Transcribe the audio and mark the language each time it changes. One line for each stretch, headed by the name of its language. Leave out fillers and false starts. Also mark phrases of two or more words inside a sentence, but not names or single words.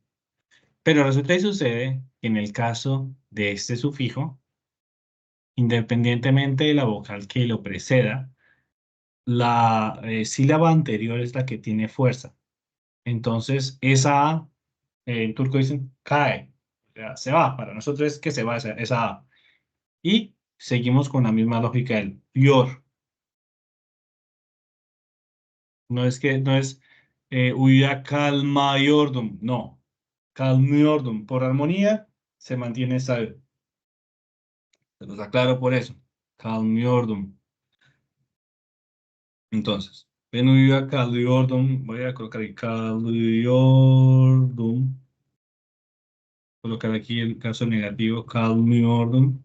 Spanish: Pero resulta y sucede que en el caso de este sufijo, independientemente de la vocal que lo preceda, la sílaba anterior es la que tiene fuerza. Entonces, esa A, en turco dicen cae, o sea, se va. Para nosotros es que se va esa A. Y seguimos con la misma lógica del yor. No es
Turkish: uyuya kalmayordum,
Spanish: no.
Turkish: Kalmıyordum.
Spanish: Por armonía se mantiene esa E. Se los aclaro por eso. Kalmıyordum. Entonces,
Turkish: ben uyuyakalıyordum.
Spanish: Voy a colocar ahí kalıyordum. Colocar aquí el caso negativo, kalmıyordum.